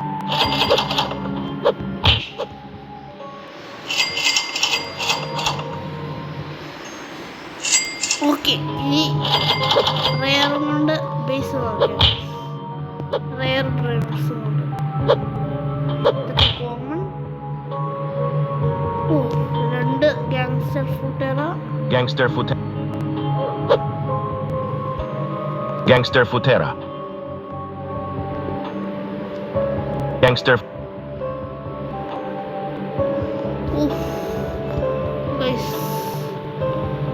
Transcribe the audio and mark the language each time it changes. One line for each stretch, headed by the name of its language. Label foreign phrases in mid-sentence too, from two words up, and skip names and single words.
Malayalam: ഓക്കെ ഇനി റെയറും കൊണ്ട് ബേസ് നോക്കാം. റെയർ ബ്രെയിൻസും കൊണ്ട് ഇതൊക്കെ കോമൺ. ഓ രണ്ട് ഗാങ്സ്റ്റർ ഫുട്ടേറ. Gangster Futera. Gangster Futera. Gangster. ഗൈസ്